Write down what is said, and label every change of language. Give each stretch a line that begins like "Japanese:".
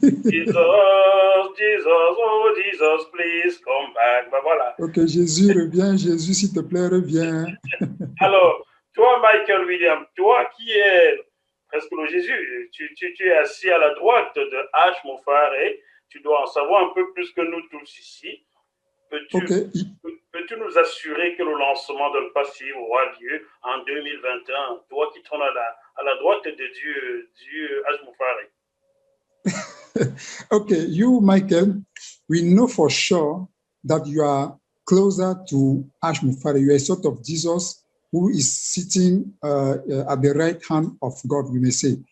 English: Jesus, oh, Jesus, please come back.
French: Ben voilà. Ok, Jésus, reviens. Jésus, s'il te plaît, reviens. Alors, toi, Michael Williams, toi qui es presque le Jésus, tu es assis à la droite de H. Mufare, tu dois en savoir un peu plus que nous tous ici. Peux-tu nous assurer que le lancement de l'Passive aura lieu en 2021, toi qui trônes à la droite de Dieu H. Mufare?
English: Okay, you, Michael, we know for sure that you are closer to Ash Mufare. You are a sort of Jesus who is sitting at the right hand of God, we may say.